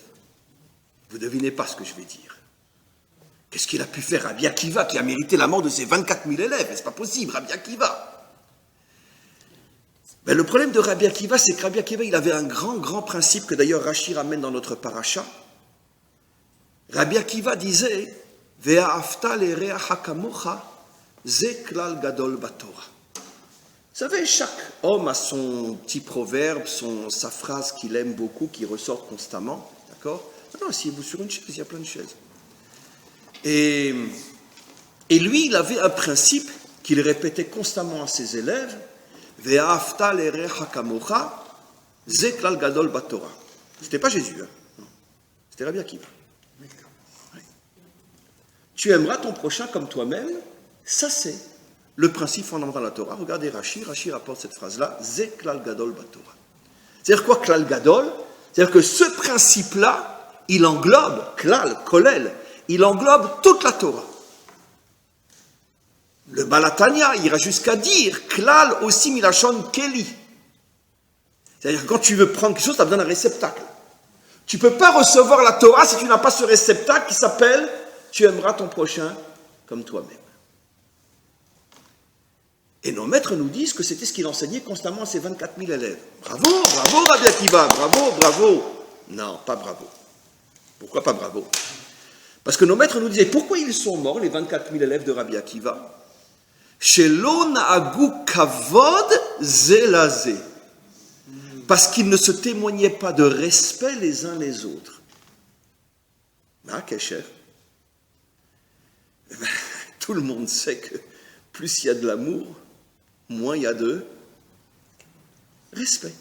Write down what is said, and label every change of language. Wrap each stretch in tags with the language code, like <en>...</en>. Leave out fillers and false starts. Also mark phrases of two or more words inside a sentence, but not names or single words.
<fr>Vous ne devinez pas ce que je vais dire. Qu'est-ce qu'il a pu faire Rabbi Akiva qui a mérité la mort de ces 24 000 élèves? C'est pas possible, Rabbi Akiva. Ben, le problème de Rabbi Akiva, c'est que Rabbi Akiva, il avait un grand, grand principe que d'ailleurs Rashi ramène dans notre paracha. Rabbi Akiva disait «</fr> <he>ואהבת לרעך כמוך, זה כלל גדול בתורה</he> <fr>» Vous savez, chaque homme a son petit proverbe, sa phrase qu'il aime beaucoup, qui ressort constamment, d'accord? Non, asseyez-vous sur une chaise, il y a plein de chaises. Et lui, il avait un principe qu'il répétait constamment à ses élèves, «</fr> <he>ואהבת לרעך כמוך, זה כלל גדול בתורה</he> <fr>» C'était pas Jésus, hein? Non. C'était Rabbi Akiva. Oui. Tu aimeras ton prochain comme toi-même, ça c'est le principe fondamental de la Torah. Regardez Rashi rapporte cette phrase-là,</fr> <he>זה כלל גדול בתורה.</he> <fr>C'est-à-dire quoi,</fr> <he>כלל גדול?</he> <fr>C'est-à-dire que ce principe-là, il englobe,</fr> <he>כלל, כולל,</he> <fr>il englobe toute la Torah. Le Balatania ira jusqu'à dire, klal aussi</fr> <he>מלשון כלי.</he> <fr>C'est-à-dire que quand tu veux prendre quelque chose, tu as besoin d'un réceptacle. Tu ne peux pas recevoir la Torah si tu n'as pas ce réceptacle qui s'appelle « Tu aimeras ton prochain comme toi-même ». Et nos maîtres nous disent que c'était ce qu'il enseignait constamment à ses 24 000 élèves. Bravo, bravo Rabbi Akiva, bravo, bravo. Non, pas bravo. Pourquoi pas bravo? Parce que nos maîtres nous disaient, pourquoi ils sont morts, les 24 000 élèves de Rabbi Akiva?</fr> <he>שלא נהגו כבוד זה לזה.</he> <fr>Parce qu'ils ne se témoignaient pas de respect les uns les autres. Ah, quel cher. Tout le monde sait que plus il y a de l'amour, moins il y a de respect.</fr>